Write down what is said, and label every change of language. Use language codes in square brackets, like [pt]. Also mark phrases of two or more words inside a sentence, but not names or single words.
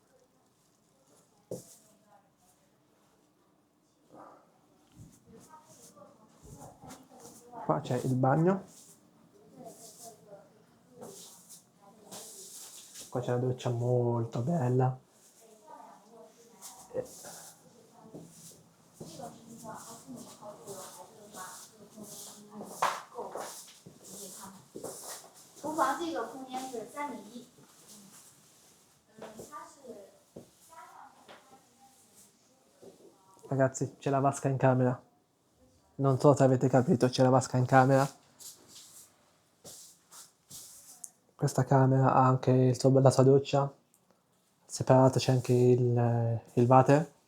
[it] Qua c'è il bagno. Qua c'è una doccia molto bella. E- [zh] 厨房这个空间是3:1，它是 [it] Ragazzi, c'è la vasca in camera. Non so se avete capito, c'è la vasca in camera. Questa camera ha anche la sua doccia. Separato c'è anche il water.